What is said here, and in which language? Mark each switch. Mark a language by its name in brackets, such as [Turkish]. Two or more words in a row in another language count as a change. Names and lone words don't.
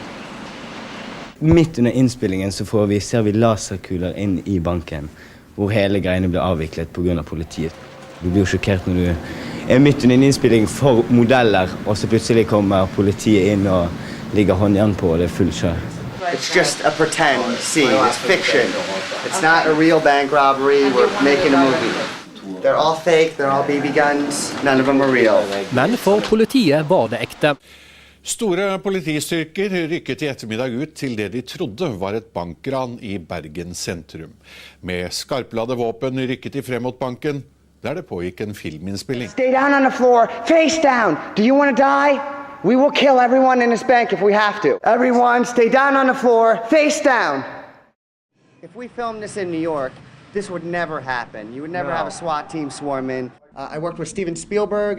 [Norwegian] Midt under innspillingen så ser vi laserkuler inn i banken, hvor hele greiene blir avviklet på grunn av politiet. Du blir jo sjokkert når du midt under en innspilling for modeller, og så plutselig kommer politiet inn og ligger håndjern på, og det full kjør. [English] It's just a pretend scene. It's fiction. It's not a real bank robbery. We're making a movie. They're all fake. They're all BB guns. None of them are real. [Norwegian] Men for politiet var det ekte. Store politistyrker rykket i ettermiddag ut til det de trodde var et bankran i Bergen sentrum. Med skarpladde våpen rykket de frem mot banken, der det pågikk en filminnspilling. [English] Stay down on the floor, face down. Do you want to die? We will kill everyone in this bank if we have to. Everyone, stay down on the floor, face down. If we filmed this in New York, this would never happen. You would never have a SWAT team swarm in. I worked with Steven Spielberg.